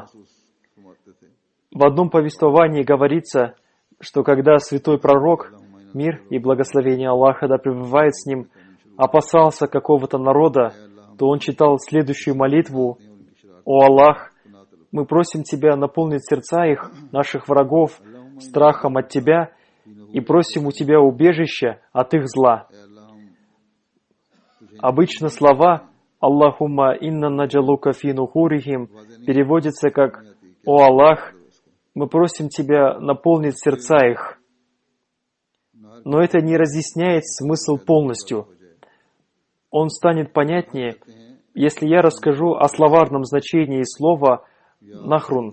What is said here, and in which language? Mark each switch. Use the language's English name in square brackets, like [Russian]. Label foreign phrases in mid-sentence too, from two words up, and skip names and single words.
[Russian] В одном повествовании говорится, что когда святой пророк, мир и благословение Аллаха да пребывает с ним, опасался какого-то народа, то он читал следующую молитву: «О Аллах, мы просим Тебя наполнить сердца их, наших врагов, страхом от Тебя, и просим у Тебя убежища от их зла». Обычно слова [Arabic] «اللهم إنا نجعلك في نحورهم» [Russian] переводится как «О Аллах, мы просим Тебя наполнить сердца их». Но это не разъясняет смысл полностью. Он станет понятнее, если я расскажу о словарном значении слова «нахрун».